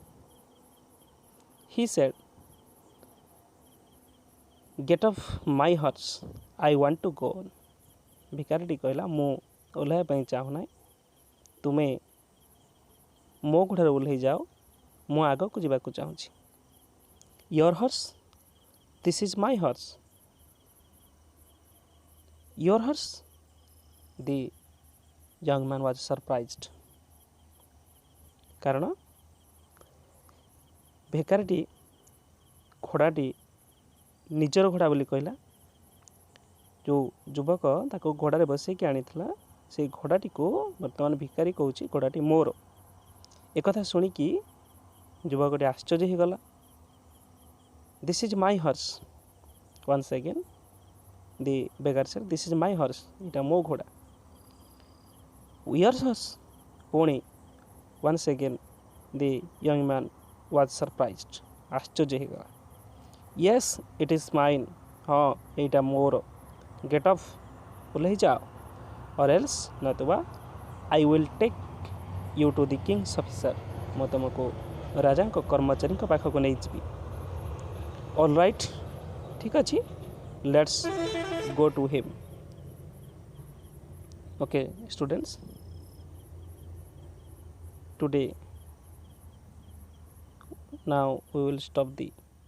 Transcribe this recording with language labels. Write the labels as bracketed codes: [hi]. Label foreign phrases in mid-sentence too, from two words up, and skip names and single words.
[en] He said, get off my horse, I want to go on. [or] ଭିକାରୀଟି କହିଲା ମୁଁ ଓହ୍ଲାଇବା ପାଇଁ ଚାହୁଁନାହିଁ, ତୁମେ ମୋ ଘୋଡ଼ାରେ ଓହ୍ଲେଇ ଯାଅ, ମୁଁ ଆଗକୁ ଯିବାକୁ ଚାହୁଁଛି. [en] your horse, this is my horse. your horse? The young man was surprised. [or] କାରଣ ଭିକାରୀଟି ଘୋଡ଼ାଟି ନିଜର ଘୋଡ଼ା ବୋଲି କହିଲା. ଯେଉଁ ଯୁବକ ତାକୁ ଘୋଡ଼ାରେ ବସେଇକି ଆଣିଥିଲା ସେଇ ଘୋଡ଼ାଟିକୁ ବର୍ତ୍ତମାନ ଭିକାରୀ କହୁଛି ଘୋଡ଼ାଟି ମୋର. ଏକଥା ଶୁଣିକି ଯୁବକଟି ଆଶ୍ଚର୍ଯ୍ୟ ହୋଇଗଲା. [en] This is my horse. Once again the beggar said, this is my horse. [or] ଏଇଟା ମୋ ଘୋଡ଼ା. [en] Yours ପୁଣି once again the young man was surprised. [or] ଆଶ୍ଚର୍ଯ୍ୟ ହେଇଗଲା. [en] Yes, it is mine. [or] ହଁ ଏଇଟା ମୋର. [en] Get off. [or] ଓହ୍ଲେଇ ଯାଅ. [en] Or else ନତୁବା I will take you to the king's officer. [or] ମୁଁ ତୁମକୁ ରାଜାଙ୍କ କର୍ମଚାରୀଙ୍କ ପାଖକୁ ନେଇଯିବି. [en] All right. [or] ଠିକ୍ ଅଛି. [en] Let's go to him. Okay, students. Today, now we will stop the